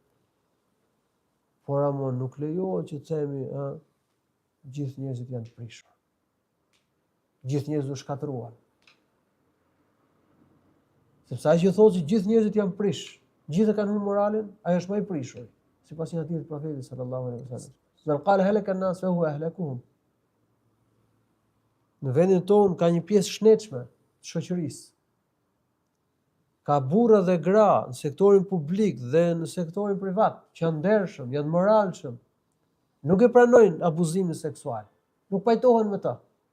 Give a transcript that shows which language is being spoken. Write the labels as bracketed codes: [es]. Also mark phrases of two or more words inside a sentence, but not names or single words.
[sq] Por ama nuk lejohet që të themi gjithë njerëzit janë të prishur. Gjithë njerëzit u shkatëruan. Sepse ai që thotë që gjithë njerëzit janë prish, gjithë kanë humbur moralin, ai është më i prishur, sipas një hadith të profetit [ar] صلى الله عليه وسلم. من قال هلك الناس فهو أهلكهم. [sq] Në vendin tonë ka një pjesë shnetshme të shoqërisë. Ka burra dhe gra në sektorin publik dhe në sektorin privat, që janë ndershëm, janë moralshëm, nuk e pranojnë abuzimin seksual, nuk pajtohen me ta.